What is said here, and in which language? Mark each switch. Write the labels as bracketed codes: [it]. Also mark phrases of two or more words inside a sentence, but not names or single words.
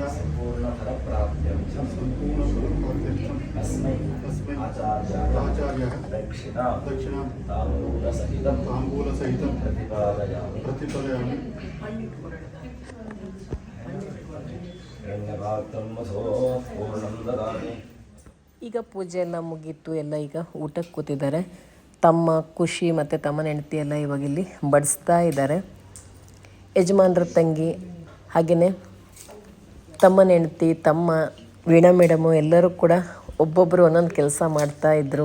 [sa] संपूर्ण फल प्राप्त्यर्थं अस्मै आचार्यः दक्षिणां ताम्बूलसहितं प्रतिपादयामि. पूर्णं ददामि. [kn] ಈಗ ಪೂಜೆ ಎಲ್ಲ ಮುಗೀತು, ಎಲ್ಲ ಈಗ ಊಟಕ್ಕೆ ಕೂತಿದ್ದಾರೆ. ತಮ್ಮ ಖುಷಿ ಮತ್ತು ತಮ್ಮನ ಹೆಂಡತಿ ಎಲ್ಲ ಇವಾಗ ಇಲ್ಲಿ ಬಡಿಸ್ತಾ ಇದ್ದಾರೆ. ಯಜಮಾನ್ರ ತಂಗಿ ಹಾಗೆಯೇ ತಮ್ಮನ ಹೆಂಡತಿ, ತಮ್ಮ, ವೀಣಾ ಮೇಡಮು ಎಲ್ಲರೂ ಕೂಡ ಒಬ್ಬೊಬ್ಬರು ಒಂದೊಂದು ಕೆಲಸ ಮಾಡ್ತಾಯಿದ್ರು.